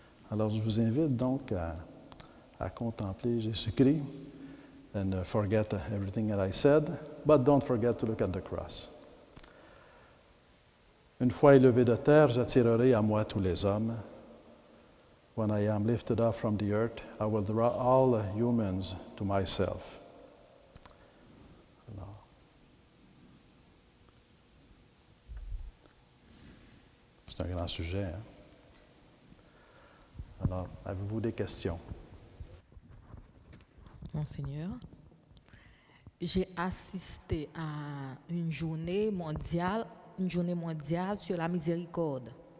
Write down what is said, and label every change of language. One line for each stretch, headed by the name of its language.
French: Alors, je vous invite donc à contempler Jésus-Christ
English: and forget everything that I said, but don't forget to look at the cross.
French: Une fois élevé de terre, j'attirerai à moi tous les hommes.
English: When I am lifted up from the earth, I will draw all humans to myself.
French: Alors, c'est un grand sujet, hein? Alors, avez-vous des questions? Monseigneur, j'ai assisté à une journée mondiale sur la miséricorde.